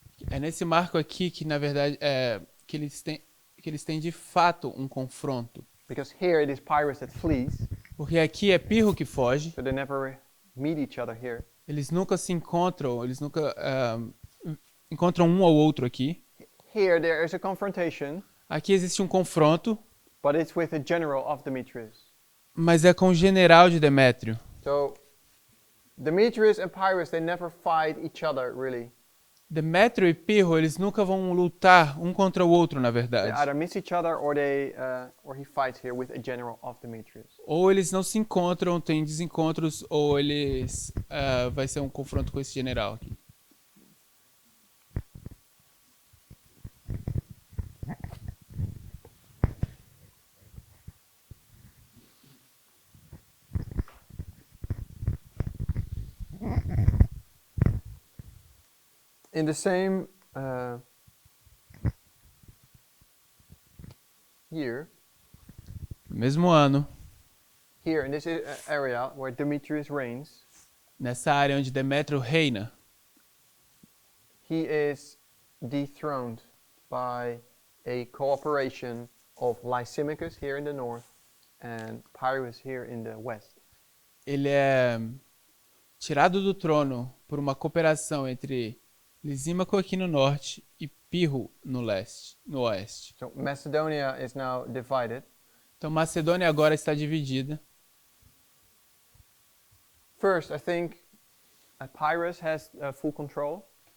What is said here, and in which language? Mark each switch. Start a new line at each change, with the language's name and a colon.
Portuguese: é nesse marco aqui que, na verdade, que eles têm de fato um confronto.
English: Because here it is Pyrrhus that flees,
Portuguese: Porque aqui é Pirro que foge,
English: so they never meet each other here.
Portuguese: eles nunca se encontram, eles nunca encontram um ao outro aqui.
English: Here there is a confrontation,
Portuguese: Aqui existe um confronto,
English: but it's with the general of Demetrius.
Portuguese: mas é com o general de Demétrio.
English: So Demetrius and Pyrrhus, they never fight each other really.
Portuguese: Demétrio e Pirro, eles nunca vão lutar um contra o outro, na
English: They
Portuguese: verdade.
English: either miss each other or or he fights here with a general of Demetrius.
Portuguese: Ou eles não se encontram, têm desencontros, ou eles vai ser um confronto com esse general aqui.
English: In the same year,
Portuguese: No mesmo ano,
English: here in this area where Demetrius reigns,
Portuguese: nessa área onde Demétrio reina,
English: he is dethroned by a cooperation of Lysimachus here in the north and Pyrrhus here in the west.
Portuguese: ele é tirado do trono por uma cooperação entre Lisímaco aqui no norte e Pirro no oeste.
English: So Macedonia is now divided.
Portuguese: Então Macedônia agora está dividida.
English: First, I think Pyrrhus has full control.